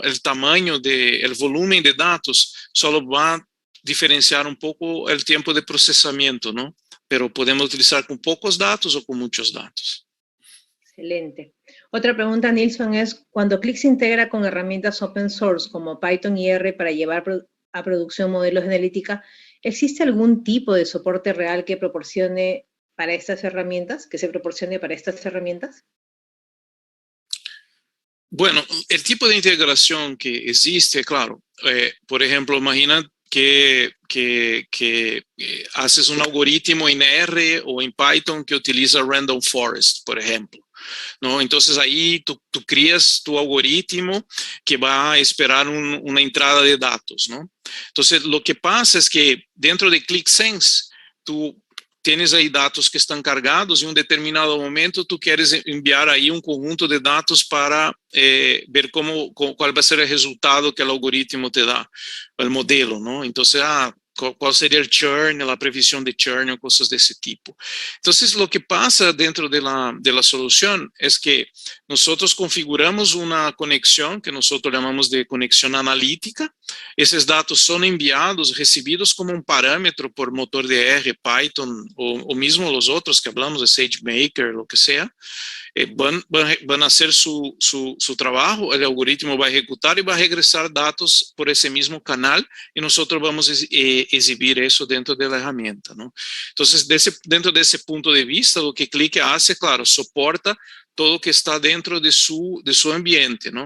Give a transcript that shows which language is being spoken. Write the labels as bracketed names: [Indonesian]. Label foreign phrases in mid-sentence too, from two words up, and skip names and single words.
[Spanish] El tamaño el volumen de datos solo va a diferenciar un poco el tiempo de procesamiento, ¿no? Pero podemos utilizar con pocos datos o con muchos datos. Excelente. Otra pregunta, Nilson, es, cuando Qlik se integra con herramientas [English] open source [Spanish] como Python y R para llevar a producción modelos de analítica, ¿existe algún tipo de soporte real que proporcione para estas herramientas, que se proporcione para estas herramientas? Bueno, el tipo de integración que existe, claro, por ejemplo, imagina que haces un algoritmo en R o en Python que utiliza [English] Random Forest, [Spanish] por ejemplo, ¿no? Entonces ahí tú crías tu algoritmo que va a esperar una entrada de datos, ¿no? Entonces lo que pasa es que dentro de Qlik Sense, tú tienes [Portuguese] aí dados que estão cargados, em um determinado momento tu queres enviar aí um conjunto de dados para ver qual vai ser o resultado que o algoritmo te dá, o modelo, não? Então, qual seria o churn, a previsão de churn, ou coisas desse tipo. Então, o que passa dentro de la solução é que nós configuramos uma conexão que nós chamamos de conexão analítica. Esses dados são enviados, recebidos como um parâmetro por motor de R, Python, ou mesmo os outros que falamos, de SageMaker, o que seja. [Spanish] Van a hacer su trabajo, el algoritmo va a ejecutar y va a regresar datos por ese mismo canal y nosotros vamos a exhibir eso dentro de la herramienta, ¿no? Entonces, dentro de ese punto de vista, lo que Qlik hace, claro, soporta todo que está dentro de su ambiente, ¿no?